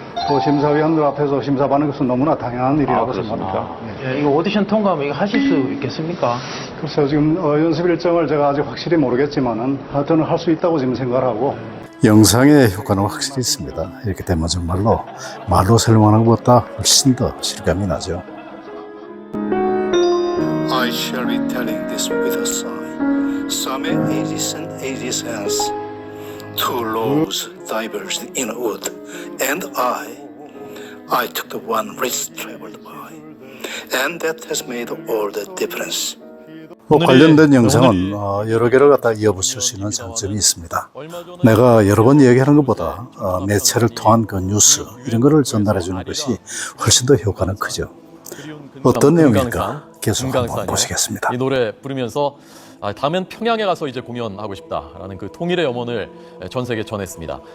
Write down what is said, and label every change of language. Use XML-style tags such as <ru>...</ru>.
<ko>또 심사위원들 앞에서 심사받는 것은 너무나 당연한 일이라고 생각합니다. 이거 오디션 통과하면 이거 하실 수 있겠습니까? 글쎄요, 지금 연습 일정을 제가 아직 확실히 모르겠지만은 하여튼 할 수 있다고 지금 생각하고. 영상의 효과는 확실히 있습니다. 이렇게 되면 정말로 말로 설명하는 것보다 훨씬 더 실감이 나죠.</ko> <en>I shall be telling this with a sigh. Some ages and ages hence, two logs diverged in a wood, and I took the one least traveled by, and that has made all the difference.</en> <ko>관련된 영상은 여러 개를 갖다 이어붙일 수 있는 장점이 있습니다. 내가 여러 번 얘기하는 것보다 매체를 통한 그 뉴스 이런 거를 전달해 주는 것이 훨씬 더 효과는 크죠. 어떤 내용일까 계속 한번 보시겠습니다. 이 노래 부르면서 다음엔 평양에 가서 이제 공연하고 싶다라는 그 통일의 염원을 전 세계에 전했습니다.</ko>